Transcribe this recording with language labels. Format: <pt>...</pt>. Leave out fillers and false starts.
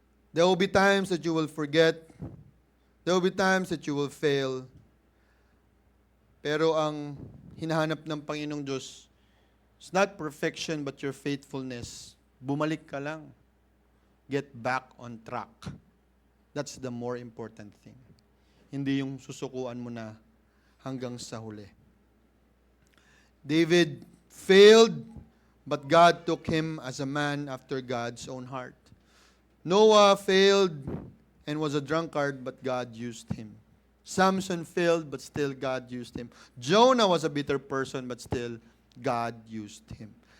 <en>There will be times that you will forget. There will be times that you will fail.</en> <tl>Pero ang hinahanap ng Panginoong Diyos,</tl> <en>it's not perfection but your faithfulness.</en> <tl>Bumalik ka lang.</tl> <en>Get back on track. That's the more important thing.</en> <tl>Hindi yung susukuan mo na hanggang sa huli.</tl> <en>David failed, but God took him as a man after God's own heart. Noah failed and was a drunkard, but God used him. Samson failed, but still God used him. Jonah was a bitter person, but still God used him.</en>